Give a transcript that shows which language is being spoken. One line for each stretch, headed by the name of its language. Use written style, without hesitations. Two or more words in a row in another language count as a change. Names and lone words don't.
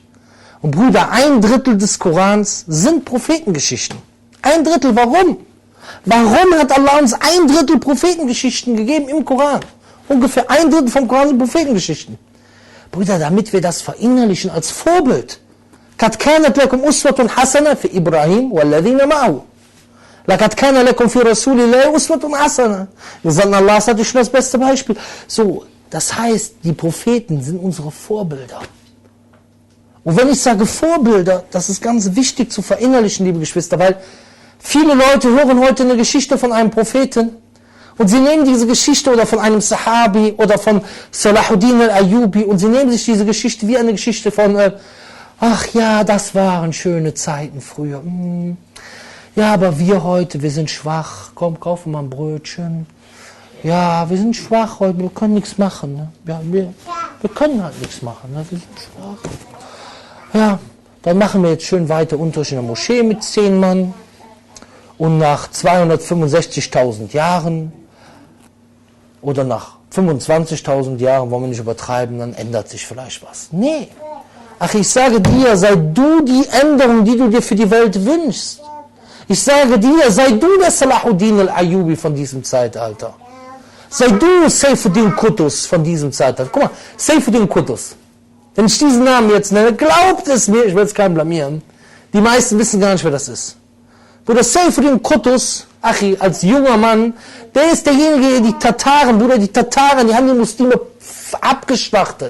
German: Und Brüder, 1/3 des Korans sind Prophetengeschichten. 1/3, warum? Warum hat Allah uns 1/3 Prophetengeschichten gegeben im Koran? Ungefähr 1/3 vom Koran sind Prophetengeschichten. Brüder, damit wir das verinnerlichen als Vorbild.
Arabic: قَدْ كَانَتْ لَكُمْ أُسْوَةٌ حَسَنَةٌ فِي إِبْرَاهِيمَ وَالَّذِينَ مَعَهُ لَقَدْ كَانَ لَكُمْ فِي رَسُولِ اللَّهِ أُسْوَةٌ حَسَنَةٌ.
German: Wir sagen, Allah ist natürlich schon das beste Beispiel. So, das heißt, die Propheten sind unsere Vorbilder. Und wenn ich sage Vorbilder, das ist ganz wichtig zu verinnerlichen, liebe Geschwister, weil viele Leute hören heute eine Geschichte von einem Propheten und sie nehmen diese Geschichte oder von einem Sahabi oder von Salahuddin al-Ayyubi und sie nehmen sich diese Geschichte wie eine Geschichte von, ach ja, das waren schöne Zeiten früher. Ja, aber wir heute, wir sind schwach. Komm, kaufen wir mal ein Brötchen. Ja, wir sind schwach heute, wir können nichts machen. Ne? Ja, wir können halt nichts machen, ne? Wir sind schwach. Ja, dann machen wir jetzt schön weiter Unterricht in der Moschee mit 10 Mann. Und nach 265.000 Jahren oder nach 25.000 Jahren, wollen wir nicht übertreiben, dann ändert sich vielleicht was. Nee. Ich sage dir, sei du die Änderung, die du dir für die Welt wünschst. Ich sage dir, sei du der Salahuddin al-Ayyubi von diesem Zeitalter. Sei du Saifuddin Qutuz von diesem Zeitalter. Guck mal, Saifuddin Qutuz. Wenn ich diesen Namen jetzt nenne, glaubt es mir, ich will es keinen blamieren, die meisten wissen gar nicht, wer das ist. Bruder Saifuddin Qutuz, als junger Mann, der ist derjenige, die Tataren, die haben die Muslime abgeschlachtet.